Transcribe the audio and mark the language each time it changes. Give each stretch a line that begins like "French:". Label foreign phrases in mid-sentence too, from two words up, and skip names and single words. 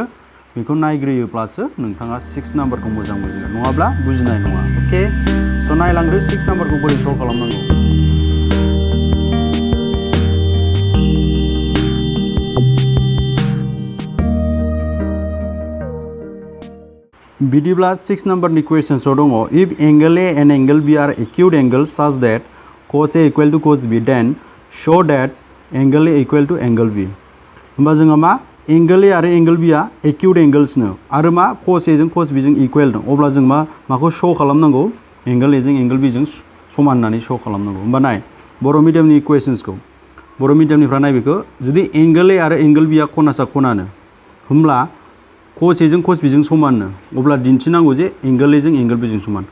Bodo: बेखौ नायग्रोयोब्लासो नोंथाङा 6 नाम्बारखौ मोजां बुजिगोन, नङाब्ला बुजिनाय नङा। ओके, स' नायलांदो 6 नाम्बारखौ बोरै सल्व खालामनांगौ। बिदिब्ला 6 नम्बरनि क्वेश्चन्सआव दङ,
English: If angle A and angle B are acute angles such that cos A equal to cos B, then show that angle A equal to angle B।
Bodo: होमबा जोंहा मा एंगल ए आरो एंगल बी आ एक्यूट एंगल्सनो आरो मा cos A जों cos B जों इक्वल दं। अब्ला जों माखौ शो खालामनांगौ, एंगल ए जों एंगल बी जों समान होननानै शो खालामनांगौ। होमबा नाय बर' मिडियामनि क्वेश्चन्सखौ, बर' मिडियामनिफ्राय नाय बेखौ, जुदि एंगल ए आरो एंगल बी आ खनासा खनानो होमब्ला cos A जों cos B जों समाननो, अब्ला दिन्थिनांगौ जे एंगल ए जों एंगल बी जों समान।